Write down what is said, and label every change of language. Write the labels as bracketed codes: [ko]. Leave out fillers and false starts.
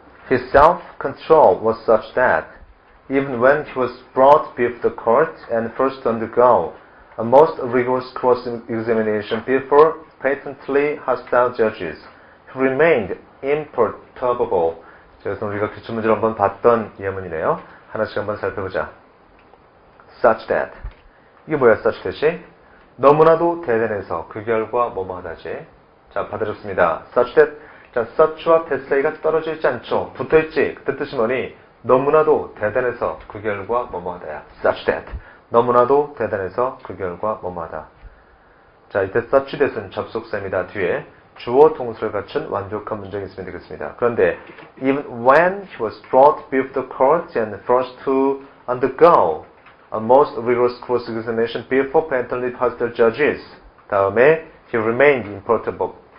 [en] His self-control was such that even when he was brought before the court and first to undergo a most rigorous cross-examination before patently hostile judges, he remained imperturbable. [ko] 그래서 우리가 기출문제를 한번 봤던 예문이네요. 하나씩 한번 살펴보자. Such that. 이게 뭐야, such that이? 너무나도 대단해서 그 결과 뭐뭐하다지. 자, 받아줬습니다. such that. 자, such와 that 사이가 떨어져 있지 않죠. 붙어있지. 그때 뜻이 뭐니? 너무나도 대단해서 그 결과 뭐뭐하다야. [en] such that. [ko] 너무나도 대단해서 그 결과 뭐뭐하다. 자, 이때 such that은 접속사입니다. 뒤에 주어 동사를 갖춘 완벽한 문장이 있으면 되겠습니다. [en] 그런데 even when he was brought before the court and forced to undergo a most rigorous cross-examination before patently hostile judges, 다음에 he remained imperturbable.